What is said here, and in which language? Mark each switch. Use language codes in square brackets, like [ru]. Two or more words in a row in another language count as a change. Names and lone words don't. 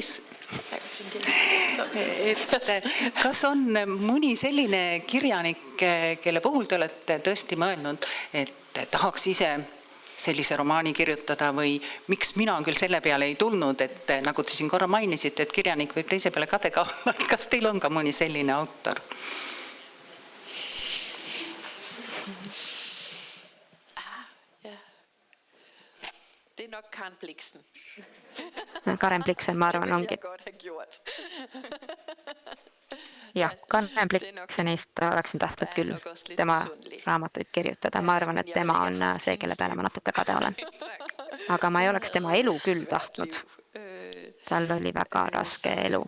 [et] kas on mõni selline kirjanik, kelle puhul te olete tõesti mõelnud, et tahaks ise sellise romaani kirjutada või miks mina küll selle peale ei tulnud, et nagu te siin korra mainisite, et kirjanik võib teise peale kadega olla, kas teil on ka mõni selline autor? [da] Det er nok Karen Blixen. [et] Karen Blixen, ma arvan, ongi. Jah, Karen Blixenist oleksin tahtnud küll tema raamatuid kirjutada. Ma arvan, et tema on see, kelle peale ma natuke kade olen. Aga ma ei oleks tema elu küll tahtnud. Tal oli väga raske elu.